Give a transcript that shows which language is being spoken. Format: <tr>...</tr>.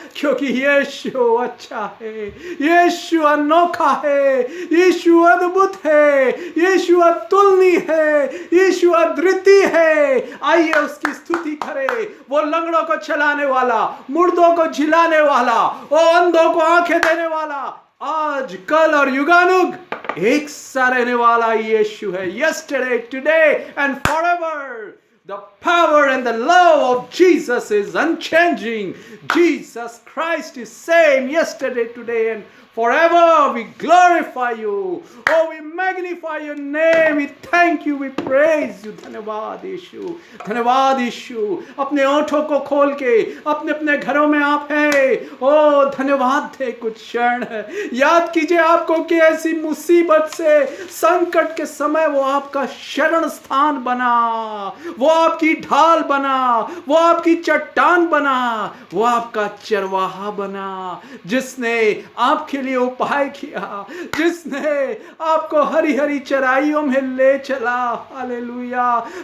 <hi>क्योंकि यीशु अच्छा है, यीशु अनोखा है, यीशु अद्भुत है, यीशु अतुलनीय है, यीशु अद्वितीय है। आइए उसकी स्तुति करें। वो लंगड़ों को चलाने वाला, मुर्दों को झिलाने वाला, वो अंधों को आंखें देने वाला, आज, कल और युगानुग एक सा रहने वाला यीशु है।</hi> <en>Yesterday, today and forever. The power and the love of Jesus is unchanging. Jesus Christ is same yesterday, today and forever. We glorify you. Oh, we magnify your name. We thank you. We praise you.</en> <hi>धन्यवाद यीशु, धन्यवाद यीशु। अपने ओंठों को खोल के अपने अपने घरों में आप हैं। ओ धन्यवाद थे कुछ क्षण। याद कीजिए आपको कि ऐसी मुसीबत से, संकट के समय वो आपका शरण स्थान बना, वो वो आपकी ढाल बना, वो आपकी चट्टान बना, वो आपका चरवाहा बना, जिसने आपके लिए उपाय किया, जिसने आपको हरी हरी चराइयों में ले चला। हालेलुया।</hi>